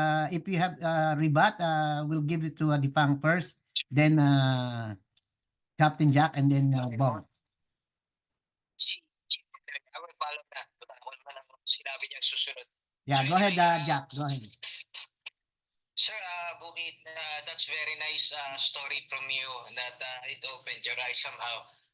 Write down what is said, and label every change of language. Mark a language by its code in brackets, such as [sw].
[en] If you have rebut, we'll give it to Dipang first, then Captain Jack, and then Bob. I will follow that. [tl] Ako naman ang sinabi niya susunod. [en] Yeah, go ahead, Jack. Go ahead. Sir, Bukit, that's very nice story from you that it opened your eyes somehow.